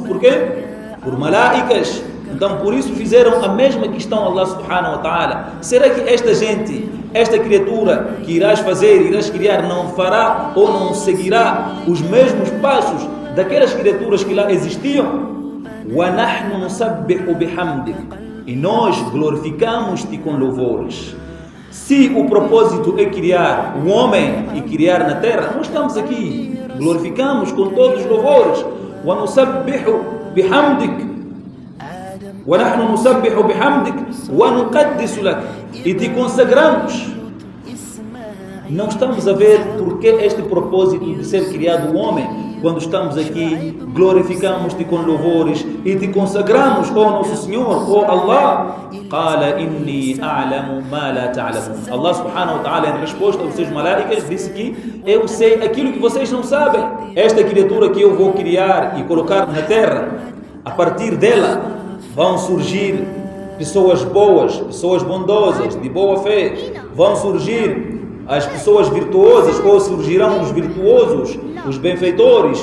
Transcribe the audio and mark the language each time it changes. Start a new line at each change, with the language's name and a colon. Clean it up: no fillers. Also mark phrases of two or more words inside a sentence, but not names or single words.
Portuguese: Por quê? Por malaicas. Então por isso fizeram a mesma questão a Allah
Arabic: سبحانه وتعالى.
Portuguese: Será que esta gente, esta criatura que irás fazer, irás criar, não fará ou não seguirá os mesmos passos daquelas criaturas que lá existiam?
Arabic: ونحن نسبح بحمدك.
Portuguese: E nós glorificamos-te com louvores. Se o propósito é criar o homem e criar na terra, nós estamos aqui, glorificamos com todos os louvores.
Arabic: ونسبح بحمدك. وَنَحْنُ نُسَبِّحُ بِحَمْدِكَ وَنُقَدِّسُ لَكَ.
Portuguese: E te consagramos. Não estamos a ver por que este propósito de ser criado o homem. Quando estamos aqui, glorificamos-te com louvores e te consagramos, ó nosso Senhor, ó Allah.
Arabic: قَالَ إِنِّي أَعْلَمُ مَا لَا تَعْلَمُونَ. الله سبحانه وتعالى,
Portuguese: em resposta aos seus malaicas, disse que eu sei aquilo que vocês não sabem. Esta criatura que eu vou criar e colocar na terra, a partir dela vão surgir pessoas boas, pessoas bondosas, de boa fé. Vão surgir as pessoas virtuosas, ou surgirão os virtuosos, os benfeitores.